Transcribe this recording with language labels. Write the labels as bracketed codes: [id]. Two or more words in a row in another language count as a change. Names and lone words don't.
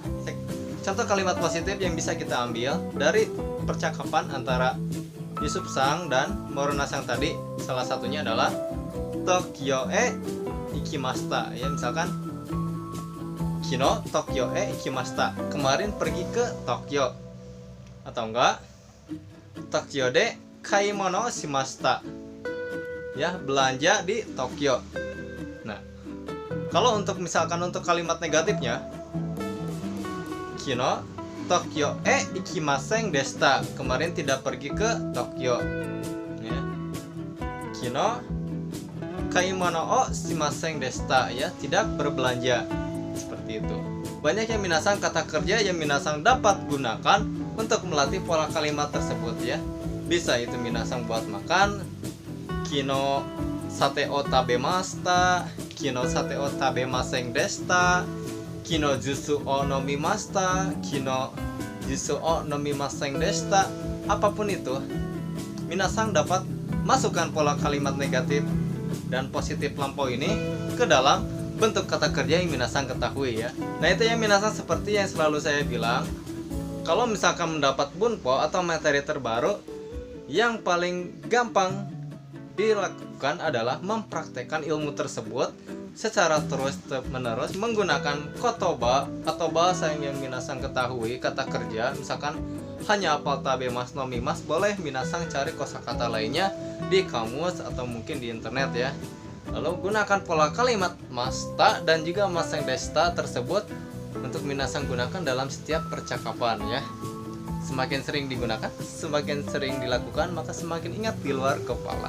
[id] Contoh kalimat positif yang bisa kita ambil dari percakapan antara Yusuf-san dan Maulana-san tadi, salah satunya adalah [ja] 東京へ行きました [id] ya. [ja] Misalkan 昨日東京へ行きました, [id] kemarin pergi ke Tokyo. Atau enggak [ja] 東京で買い物しました [id] ya, belanja di Tokyo. Nah, kalau untuk misalkan untuk kalimat negatifnya [ja] 昨日東京へ行きませんでした, [id] kemarin tidak pergi ke Tokyo ya. [ja] 昨日買い物をしませんでした ya, [id] tidak berbelanja. Seperti itu. Banyak yang minasan kata kerja yang minasan dapat gunakan untuk melatih pola kalimat tersebut ya. Bisa itu minasan buat makan, [ja] 昨日サテを食べました、昨日サテを食べませんでした、昨日ジュースを飲みました、昨日ジュースを飲みませんでした. [id] Apapun itu, minasan dapat masukkan pola kalimat negatif dan positif lampau ini ke dalam bentuk kata kerja yang minasan ketahui ya. Nah, itu yang minasan seperti yang selalu saya bilang, kalau misalkan mendapat bunpo atau materi terbaru, yang paling gampang dilakukan adalah mempraktekkan ilmu tersebut secara terus-menerus menggunakan kotoba atau bahasa yang minasan ketahui, kata kerja. Misalkan hanya hafal [ja] 食べます 飲みます, [id] boleh minasan cari kosakata lainnya di kamus atau mungkin di internet ya. Lalu gunakan pola kalimat mashita dan juga [ja] ませんでした [id] tersebut untuk minasan gunakan dalam setiap percakapan ya. Semakin sering digunakan, semakin sering dilakukan, maka semakin ingat di luar kepala.